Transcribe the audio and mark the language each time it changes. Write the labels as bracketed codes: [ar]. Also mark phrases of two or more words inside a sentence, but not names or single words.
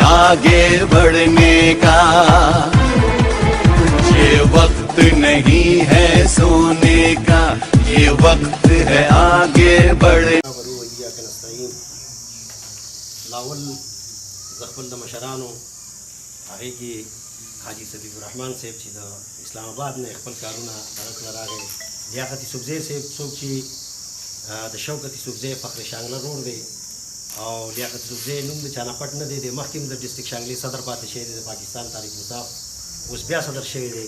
[ur] آگے بڑھنے کا. یہ وقت نہیں ہے سونے کا، یہ وقت ہے آگے بڑھنے. [ps] लावल زخپل د مشرانو هغه کې حاجی صدیق الرحمن صاحب چې د اسلام آباد نه خپل کارونه سره راغی، لیاقت یوسفزی صاحب څوک چې د شوکت یوسفزی فخر شانګله روډ دی او لیاقت یوسفزی نوم د چانه پټ نه دی، د مخکې د ډسټرکټ شانګلې صدر پاتې شوی دی د پاکستان تاریخ انصاف، اوس بیا صدر شوی دی.